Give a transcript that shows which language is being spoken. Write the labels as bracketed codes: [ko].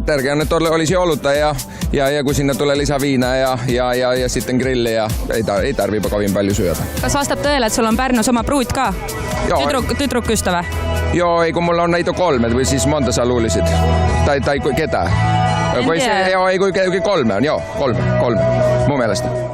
[fi] Tärkeää on, että olisi olutta ja kun sinne tulee lisää viinaa ja sitten grilli ja ei tarvitse kovin paljon syödä. [et] Kas vastab tõele, et sul on Pärnus oma pruut ka? [fi] Tüdrukystävä? Joo, ei kun mulla on näitä 3, või siis monta sä luulisit? Tai ketä? Joo, ei kun 3 on, joo, 3, mun mielestä.